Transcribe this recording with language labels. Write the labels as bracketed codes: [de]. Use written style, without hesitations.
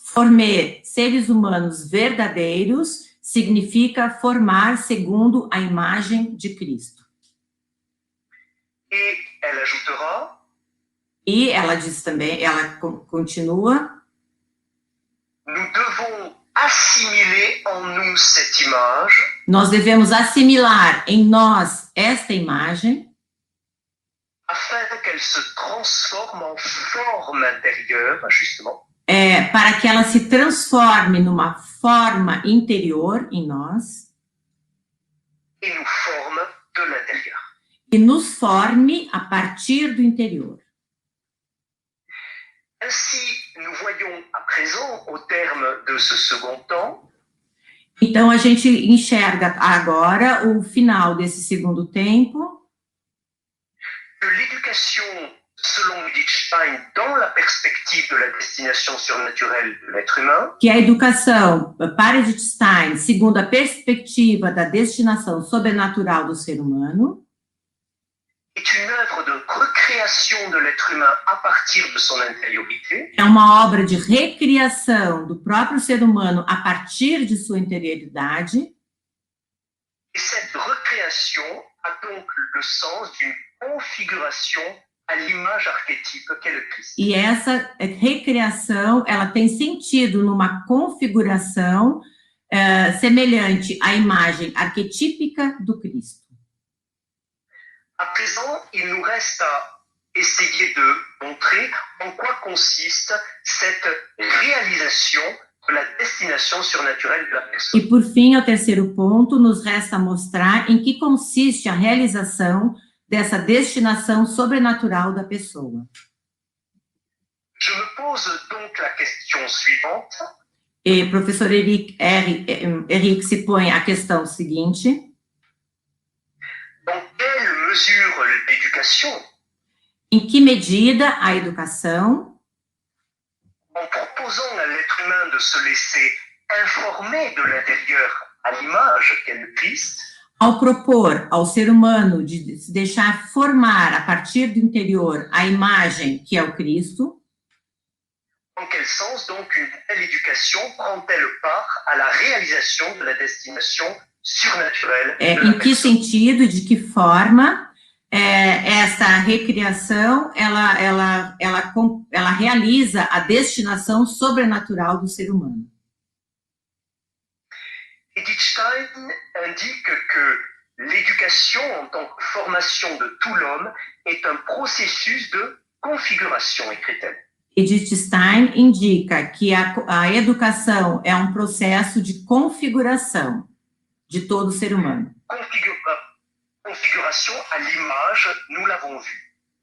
[pt] Formar seres humanos verdadeiros significa formar segundo a imagem de Cristo. [fr] Et elle ajoutera: [pt] E ela diz também, ela continua: [fr] Nous devons assimiler en nous cette image. [pt] Nós devemos assimilar em nós esta imagem, [fr] afin qu'elle se transforme en forme intérieure, justement. [pt] Para que ela se transforme numa forma interior em nós. [fr] Et nous forme de l'intérieur. [pt] E nos forme a partir do interior. [fr] Ainsi, nous voyons à présent, au terme de ce second temps, [pt] então a gente enxerga agora o final desse segundo tempo, [fr] que l'éducation selon Wittgenstein, dans la perspective de la destination surnaturelle de l'être humain. [pt] Que a educação, para Wittgenstein, segundo a perspectiva da destinação sobrenatural do ser humano, [fr] est une œuvre de recréation de l'être humain à partir de son intériorité. [pt] É uma obra de recriação do próprio ser humano a partir de sua interioridade. [fr] Et cette recréation a donc le sens d'une configuration à l'image archétype qu'est le Christ. [pt] E essa recriação, ela tem sentido numa configuração semelhante à imagem arquetípica do Cristo. [fr] À présent, il nous reste à essayer de montrer en quoi consiste cette réalisation de la destination surnaturelle de la personne. [pt] E, por fim, ao terceiro ponto, nos resta mostrar em que consiste a realização dessa destinação sobrenatural da pessoa. [fr] Je me pose donc la question suivante. [pt] E o professor Eric se põe a questão seguinte: [fr] dans quelle mesure l'éducation, [pt] em que medida a educação, [fr] en proposant à l'être humain de se laisser informer de l'intérieur à l'image qu'est le Christ, [pt] ao propor ao ser humano de se deixar formar a partir do interior a imagem que é o Cristo, [fr] en quel sens donc une telle éducation prend-elle part à la réalisation de la destination surnaturelle de la [pt] em que [fr] personne? [pt] sentido e de que forma essa recriação ela realiza a destinação sobrenatural do ser humano. [fr] Wittgenstein indique que l'éducation en tant que formation de tout l'homme est un processus de configuration, écrit-elle. [pt] Wittgenstein indica que a educação é um processo de configuração de todo ser humano. [fr] Configuration à l'image, nous l'avons vu.